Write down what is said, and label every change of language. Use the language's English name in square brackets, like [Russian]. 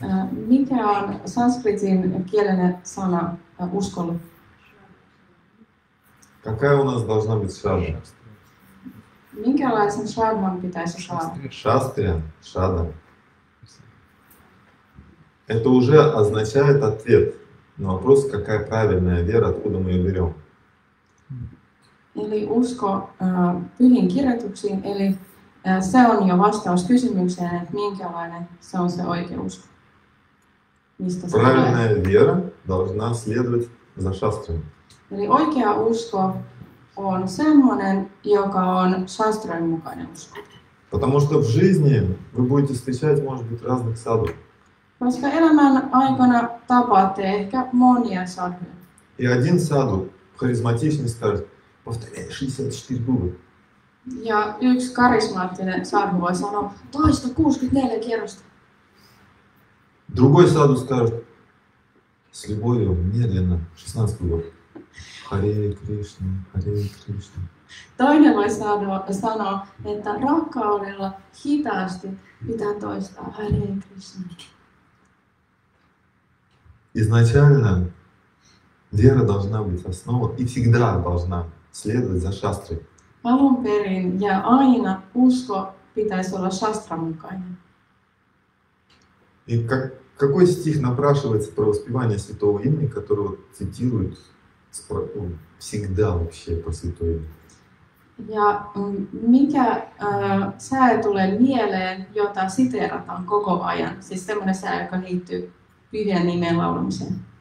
[Finnish] Mikä on sanskritin kielinen sana uskolle? [Russian] Какая у нас должна быть шрада? [Finnish] Minkälaisen shraddhan pitäisi saada? [Russian] Шастрия, шрада. Это уже означает ответ на вопрос, какая правильная вера, откуда мы ее берем. [Finnish] Eli usko pyhiin kirjoituksiin, eli se on jo vastaus kysymykseen, että minkälainen se on se oikea usko. Mistä se tulee? [Russian] Правильная вера должна следовать за шастрами. [Finnish] Eli oikea usko on semmoinen, joka on shastrojen mukainen usko. [Russian] Потому что в жизни вы будете встречать, может быть, разных саду. [Finnish] Koska elämän aikana tapaatte ehkä monia sadhuja. [Russian] И один саду харизматичный скажет: повторяй 64 круга. [Finnish] Ja yksi karismaattinen sadhu voi sanoa, toista 64 kierrosta. [Russian] Другой саду скажет: с любовью, медленно, 16 кругов. [Sanskrit] Харе Кришна, Харе Кришна. [Finnish] Toinen voi sanoa, että rakkaudella hitaasti pitää toistaa Hare Krishna. [Russian] Изначально вера должна быть основа и всегда должна следовать за шастрой. [Finnish] Alun perin ja aina usko pitäisi olla shastran mukainen. [Russian] И какой стих напрашивается про воспевание святого имени, которого цитируют всегда вообще по святой имени? [Finnish] Ja mikä sää tulee mieleen, jota siteerataan koko ajan? Siis semmoinen sää, joka liittyy pyhien nimen laulamiseen.